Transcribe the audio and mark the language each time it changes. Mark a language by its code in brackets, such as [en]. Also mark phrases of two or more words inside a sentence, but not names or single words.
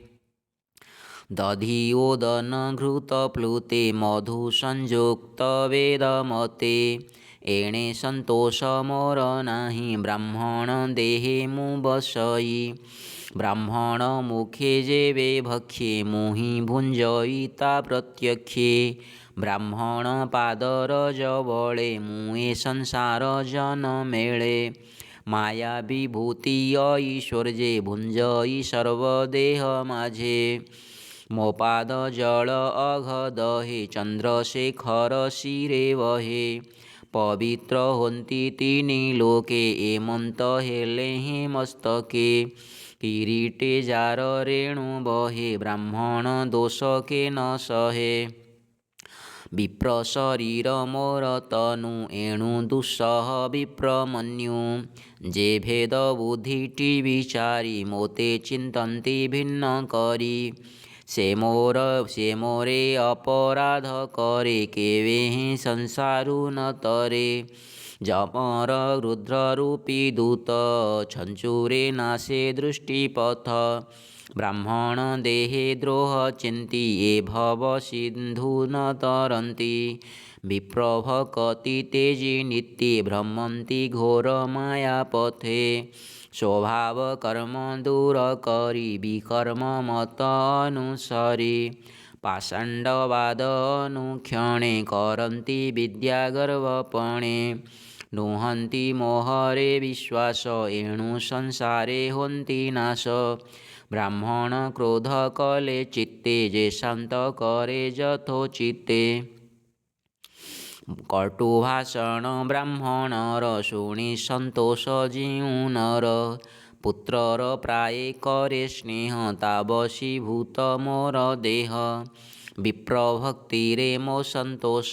[or] ଦଧିଓଦନ ଘୃତ ପ୍ଲୁତେ ମଧୁ ସଂଯୁକ୍ତ ବେଦମତେ ଏଣେ ସନ୍ତୋଷ ମୋର ନାହିଁ ବ୍ରାହ୍ମଣ ଦେହେ ମୁଁ ବସଇ ବ୍ରାହ୍ମଣ ମୁଖେ ଯେବେ ଭକ୍ଷେ ମୁହିଁ ଭୁଞ୍ଜୟିତା ପ୍ରତ୍ୟକ୍ଷେ ବ୍ରାହ୍ମଣ ପାଦର ଯବଳେ ମୁଏ ସଂସାର ଜନ ମେଳେ ମାୟା ବିଭୂତି ଐଶ୍ୱର୍ଯ୍ୟେ ଭୁଞ୍ଜଇ ସର୍ବଦେହ ମାଝେ ମୋ ପାଦ ଜଳ ଅଘଦହେ ଚନ୍ଦ୍ରଶେଖର ଶିରେ ବହେ ପବିତ୍ର ହୁଅନ୍ତି ତିନି ଲୋକେ ଏମନ୍ତ ହେଲେ ହେ ମସ୍ତକେ କିରୀଟେ ଯାର ରେଣୁ ବହେ ବ୍ରାହ୍ମଣ ଦୋଷ କେ ନ ସହେ ବିପ୍ର ଶରୀର ମୋର ତନୁ ଏଣୁ ଦୁଃସହ ବିପ୍ରମନ୍ୟୁ ଯେ ଭେଦ ବୁଦ୍ଧିଟି ବିଚାରି ମୋତେ ଚିନ୍ତନ୍ତି ଭିନ୍ନ କରି ସେ ମୋରେ ଅପରାଧ କରେ କେବେ ହି ସଂସାରୁ ନ ତରେ ଯମର ରୁଦ୍ର ରୂପୀ ଦୂତ ଛଞ୍ଚୁରେ ନାଶେ ଦୃଷ୍ଟିପଥ ବ୍ରାହ୍ମଣ ଦେହେ ଦ୍ରୋହ ଚିନ୍ତି ଯେ ଭବ ସିନ୍ଧୁ ନ ତରନ୍ତି ବିପ୍ରଭକତି ତେଜି ନିତ୍ୟେ ଭ୍ରମନ୍ତି ଘୋର ମାୟା ପଥେ ସ୍ୱଭାବ କର୍ମ ଦୂର କରି ବିକର୍ମ ମତ ଅନୁସରି ପାଷଣ୍ଡବାଦ ଅନୁକ୍ଷଣେ କରନ୍ତି ବିଦ୍ୟାଗର୍ବପଣେ ନୁହନ୍ତି ମୋହରେ ବିଶ୍ୱାସ ଏଣୁ ସଂସାରେ ହୁଅନ୍ତି ନାଶ ବ୍ରାହ୍ମଣ କ୍ରୋଧ କଲେ ଚିତ୍ତେ ଯେ ଶାନ୍ତ କରେ ଯଥୋଚିତ୍ତେ କଟୁଭାଷଣ ବ୍ରାହ୍ମଣର ଶୁଣି ସନ୍ତୋଷ ଜୀଉ ନର ପୁତ୍ରର ପ୍ରାୟେ କରେ ସ୍ନେହ ତାବଶୀଭୂତ ମୋର ଦେହ ବିପ୍ରଭକ୍ତିରେ ମୋ ସନ୍ତୋଷ